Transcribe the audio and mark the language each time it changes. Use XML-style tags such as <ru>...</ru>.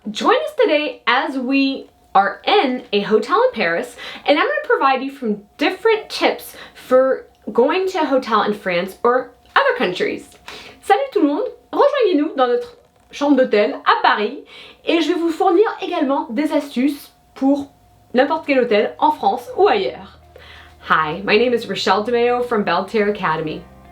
<en>Join us today as we are in a hotel in Paris, and I'm going to provide you from different tips for going to a hotel in France or other countries.</en> <fr>Salut tout le monde! Rejoignez-nous dans notre chambre d'hôtel à Paris et je vais vous fournir également des astuces pour n'importe quel hôtel en France ou ailleurs.</fr> <en>Hi, my name is Rachelle DeMeo from Belle Terre Academy.</en>